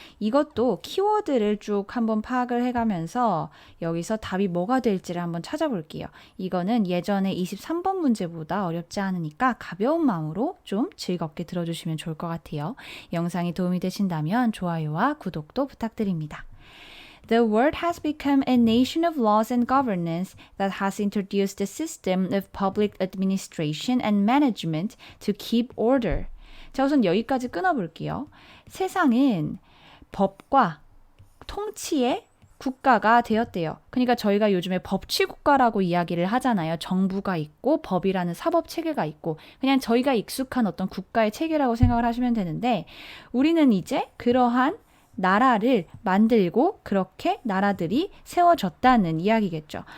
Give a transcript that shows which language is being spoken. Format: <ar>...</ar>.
<ko>이것도 키워드를 쭉 한번 파악을 해가면서 여기서 답이 뭐가 될지를 한번 찾아볼게요. 이거는 예전에 23번 문제보다 어렵지 않으니까 가벼운 마음으로 좀 즐겁게 들어주시면 좋을 것 같아요. 영상이 도움이 되신다면 좋아요와 구독도 부탁드립니다.</ko> <en>The world has become a nation of laws and governance that has introduced a system of public administration and management to keep order.</en> <ko>자, 우선 여기까지 끊어볼게요. 세상은 법과 통치의 국가가 되었대요. 그러니까 저희가 요즘에 법치국가라고 이야기를 하잖아요. 정부가 있고 법이라는 사법 체계가 있고 그냥 저희가 익숙한 어떤 국가의 체계라고 생각을 하시면 되는데 우리는 이제 그러한 나라를 만들고 그렇게 나라들이 세워졌다는 이야기겠죠.</ko>